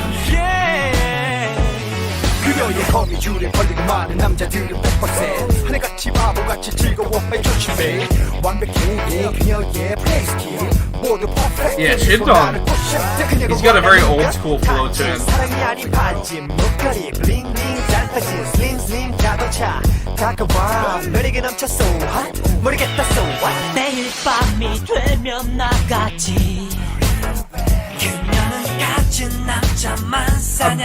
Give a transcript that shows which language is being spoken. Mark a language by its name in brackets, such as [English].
[English] Yeah. [Korean] 그녀의 거미줄에 걸리고 많은 남자들은 100% 하늘같이 바보같이 즐거워해 조심해. 완벽해 그녀의 플레이스킬 모두 퍼펙트. [English] Yeah, Shindong. He's got a very old school flow to him. [Korean] 사랑이 아닌 반지 목걸이 블링블링 짧아진 슬림슬림 자동차 다가와 매력이 넘쳐 [English] so hot [Korean] 모르겠다 [English] so what. [Korean] 매일 밤이 되면 나가지. 그녀는 가진 남자만 사냥하지.